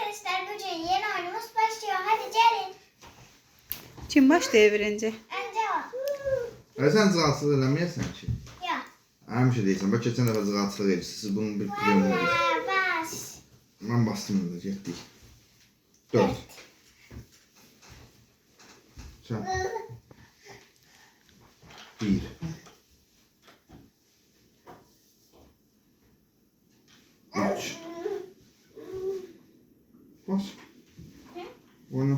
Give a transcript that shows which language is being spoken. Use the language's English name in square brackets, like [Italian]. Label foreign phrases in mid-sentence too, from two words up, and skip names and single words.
[Turkish] arkadaşlar bugün yeni oyunumuz başlıyor. Hadi gelin. [Azerbaijani] Kim başlayır birinci? [Turkish] Önce o. [Azerbaijani] Sen zığaltılıq eləməyəsən ki. [Turkish] Yok. [Azerbaijani] Həmişə deyirsən, bax keçən dəfə zığaltılıq edirsiniz. Siz bunun bir kremini edirsiniz. Baş. Mən bastım da getdik. 4. [Turkish] Sen. 1. [Azerbaijani] Üç. Bas. Oyna.